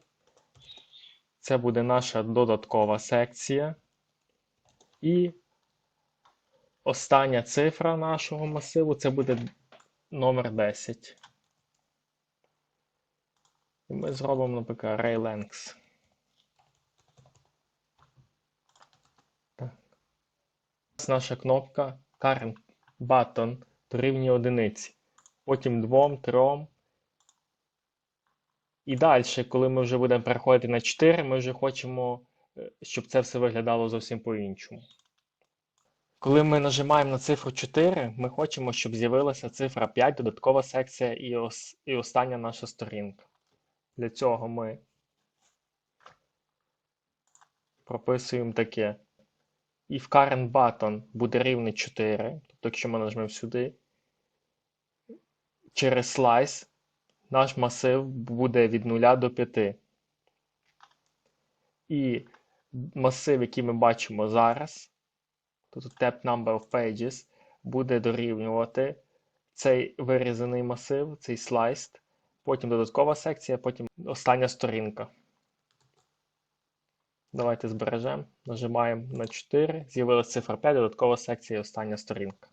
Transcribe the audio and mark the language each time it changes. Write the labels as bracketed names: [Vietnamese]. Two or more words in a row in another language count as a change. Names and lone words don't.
[Ukrainian] Це буде наша додаткова секція. І остання цифра нашого масиву це буде номер 10. І ми зробимо, наприклад, array_length. Так. Наша кнопка [English] current button [Ukrainian] дорівнює одиниці. Потім 2, 3. І далі, коли ми вже будемо переходити на 4, ми вже хочемо, щоб це все виглядало зовсім по-іншому. Коли ми нажимаємо на цифру 4, ми хочемо, щоб з'явилася цифра 5, додаткова секція і остання наша сторінка. Для цього ми прописуємо таке. [English] If current button [Ukrainian] буде рівний 4, тобто якщо ми нажмемо сюди, через slice наш масив буде від 0 до 5. І масив, який ми бачимо зараз, тобто [English] tab number of pages, [Ukrainian] буде дорівнювати цей вирізаний масив, цей sliced, потім додаткова секція, потім остання сторінка. Давайте збережемо, нажимаємо на 4, з'явилася цифра 5, додаткова секція і остання сторінка.